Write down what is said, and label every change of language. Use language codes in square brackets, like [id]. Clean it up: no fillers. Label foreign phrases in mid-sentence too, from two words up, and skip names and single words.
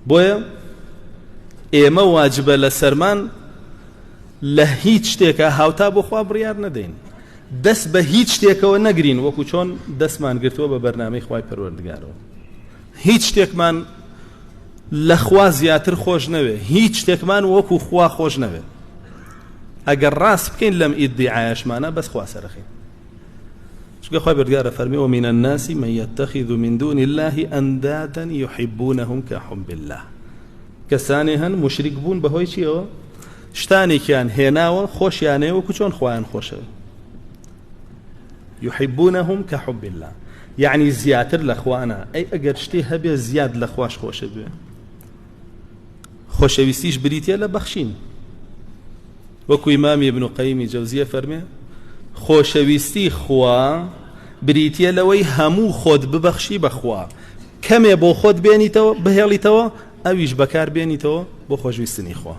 [ckb] بۆیە ئێمە واجبە لە سەرمان لە هیچ شتێکە هاوتا بۆ خوا بڕیار نەدەین، دەست بە هیچ شتێکەوە نەگرین وەکو چۆن دەستمان گرتووە بە بەرنامەی خوای پەروەردگارەوە. هیچ شتێکمان لە خوا زیاتر خۆش نەوێ، هیچ شتێکمان وەکو خوا خۆش نەوێ. ئەگەر ڕاست بکەین لەم ئیدعایەشمانە بەس خوا سەرەخین. چونکە خوای پەروەردگار فەرمی [ar] ومن الناس من يتخذ من دون الله أندادا يحبونهم كحب الله. [ckb] کەسانێ هەن مشریک بوون بەهۆی چیەوە؟ شتانێکیان هێناوە خۆشیانەیە وەکو چۆن خوایان خۆشەوە. [ar] يحبونهم كحب الله، [ckb] يعني زیاتر لە خوانە. ئەی ئەگەر شتێ هەبێ زیاد لە خوش خۆشە بێ، خۆشەویستیش بریتە لە بەخشین. وەکو ئیمامی ابن قەیمی جەوزیە فەرمێ خۆشەویستی خوا بریتە لەوەی هەموو خۆت ببەخشی بەخوا، کەمێ بۆ خۆت بێنیتەوە بهێڵیتەوە ئەویش بەکار بێنیتەوە بۆ خۆشویستنی خوا.